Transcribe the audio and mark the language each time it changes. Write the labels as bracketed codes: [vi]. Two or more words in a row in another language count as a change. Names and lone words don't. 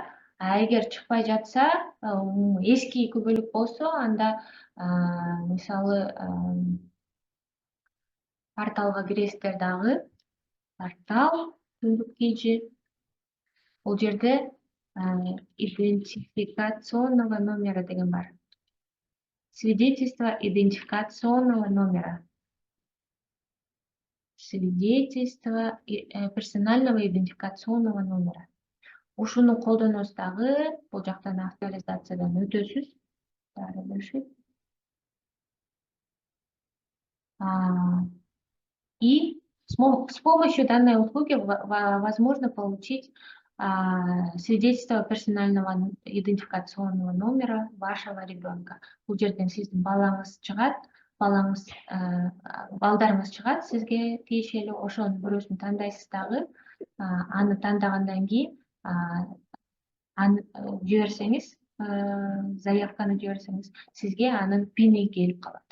[ky] Эгер чыкпай жатса, эски көбөлүк болсо, анда мисалы порталга киресиздер дагы. Портал түндүк KG. Бул жерде [ru] идентификационного номера [ky] деген бар. [ru] Свидетельство идентификационного номера. Свидетельство персонального идентификационного номера. [ky] Ушуну колдоносуз дагы, бул жактан авторизациядан өтөсүз. [ru] И с помощью данной услуги возможно получить свидетельство персонального идентификационного номера вашего ребенка. [ky] Бул жерден сиздин балаңыз чыгат, балдарыңыз чыгат сизге тиешелүү, ошонун бирөөсүн тандайсыз дагы. Аны тандагандан кийин аны жиберсеңиз, заявканы жиберсеңиз, сизге анын пини келип калат.